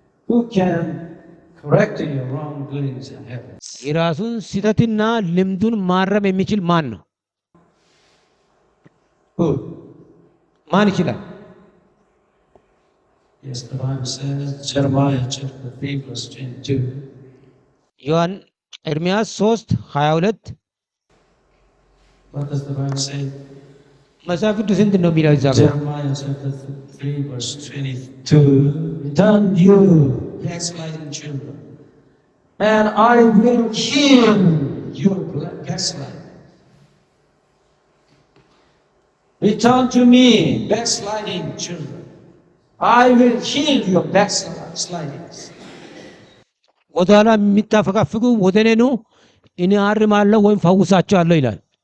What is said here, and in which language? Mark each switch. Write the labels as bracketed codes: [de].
[en] Who can correct your wrongdoings in heaven? [am] የራሱን ስህተትና ልምዱን ማረም የሚችል ማን ነው? [en] Who? [am] ማን ይችላል? [en] Yes, the Bible says, Jeremiah chapter 3 verse 22. [am] ዮሐን ኤርምያስ 3:22 [en] What does the Bible say? [am] መጽሐፍ ቅዱስ ምንድን ነው የሚለው? እዛ ጋር [en] Jeremiah chapter 3 verse 22. Return you backsliding children, and I will heal your backsliding. Return to me, backsliding children. I will heal your backslidings. [am] ወደ ኋላ የሚታፈጋፍጉ ወደ እኔ ኑ እኔ አርማለሁ ወይም ፈውሳቸዋለሁ ይላል።